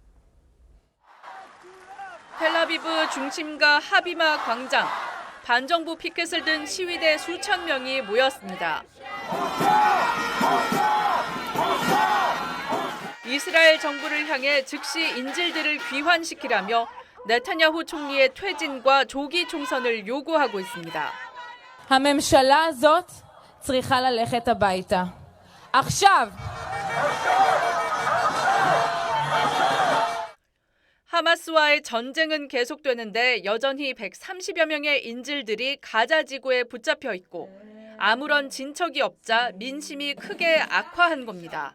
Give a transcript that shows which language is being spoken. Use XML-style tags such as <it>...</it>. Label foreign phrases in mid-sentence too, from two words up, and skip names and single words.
<ko>텔아비브 중심가 하비마 광장, 반정부 피켓을 든 시위대 수천 명이 모였습니다. 이스라엘 정부를 향해 즉시 인질들을 귀환시키라며 네타냐후 총리의 퇴진과 조기 총선을 요구하고 있습니다.</ko> <he>הממשלה הזאת צריכה ללכת הביתה. עכשיו!</he> <ko>하마스와의 전쟁은 계속되는데 여전히 130여 명의 인질들이 가자 지구에 붙잡혀 있고 아무런 진척이 없자 민심이 크게 악화한 겁니다.</ko>